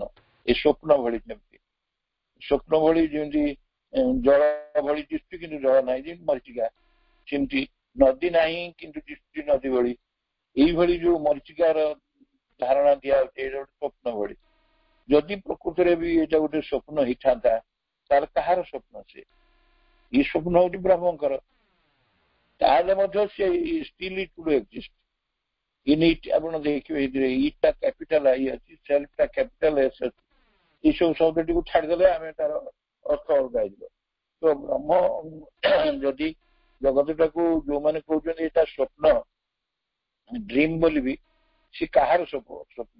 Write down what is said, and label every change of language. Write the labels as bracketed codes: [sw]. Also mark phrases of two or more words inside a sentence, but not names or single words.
[or] ଏ ସ୍ୱପ୍ନ ଭଳି, ଯେମିତି ସ୍ୱପ୍ନ ଭଳି ଯେମିତି ଜଳ ଭଳି ଦିଶୁଛି କିନ୍ତୁ ଜଳ ନାହିଁ, ଯେମିତି ମରିଚିକା, ସେମିତି ନଦୀ ନାହିଁ କିନ୍ତୁ ଦିଶୁଛି ନଦୀ ଭଳି। ଏଇଭଳି ଯୋଉ ମରିଚିକାର ଧାରଣା ଦିଆହଉଛି ଏଇଟା ଗୋଟେ ସ୍ୱପ୍ନ ଭଳି। ଯଦି ପ୍ରକୃତରେ ବି ଏଇଟା ଗୋଟେ ସ୍ୱପ୍ନ ହେଇଥାନ୍ତା, ତାହେଲେ କାହାର ସ୍ୱପ୍ନ? ସେ ଏଇ ସ୍ୱପ୍ନ ହଉଛି ବ୍ରହ୍ମଙ୍କର। ତାହେଲେ ମଧ୍ୟ ସେ [en] still it would exist in it। [or] ଆପଣ ଦେଖିବେ ଏଥିରେ ଇଟା [en] capital I [or] ଅଛି, ସେଲ୍ଫଟା [en] capital S [or] ଅଛି। ଏଇସବୁ ଶବ୍ଦଟିକୁ ଛାଡ଼ିଦେଲେ ଆମେ ତାର ଅର୍ଥ ଅଲଗା ହେଇଯିବ। ତ ବ୍ରହ୍ମ ଯଦି ଜଗତଟାକୁ ଯୋଉମାନେ କହୁଛନ୍ତି ଏଇଟା ସ୍ୱପ୍ନ, ଡ୍ରିମ୍ ବୋଲି ବି, ସେ କାହାର ସ୍ୱପ୍ନ?